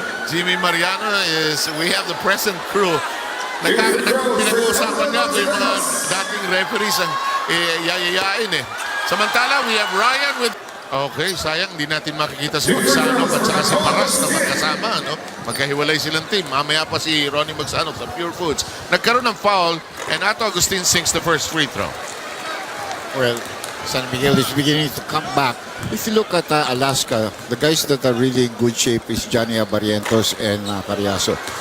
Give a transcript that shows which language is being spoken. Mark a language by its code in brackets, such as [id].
[en] Jimmy Mariano is, we have the present crew. [tl] Pinag-uusapan niya yung mga dating referees ang yayayain eh. Samantala, [en] we have Ryan with... [tl] Okay, sayang, hindi natin makikita si Magsanok at saka si Paras na magkasama, no? Magkahiwalay silang team. Mamaya pa si Ronnie Magsanok sa Pure Foods. Nagkaroon ng foul [en] and Otto Agustin sinks the first free throw. Well, San Miguel is beginning to come back. If you look at Alaska, the guys that are really in good shape is Johnny Abarientos and Carriazo.